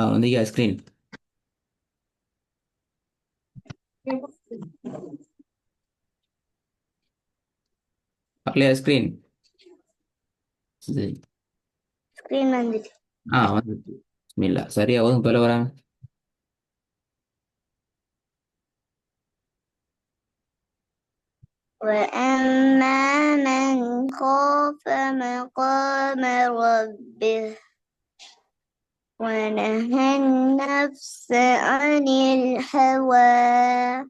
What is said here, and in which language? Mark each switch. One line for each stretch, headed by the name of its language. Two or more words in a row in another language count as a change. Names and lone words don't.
Tamil: வந்தீங்க ஸ்க்ரீன் பார்க்கலையா ஸ்க்ரீன்? சரி. ஸ்கிரீன் வந்துச்சு. வந்துச்சு. பிஸ்மில்லா சரியா ஓதுங்க போல வராங்க.
Arabic: وأما من خاف مقام ربه ونهى النفس عن الهوى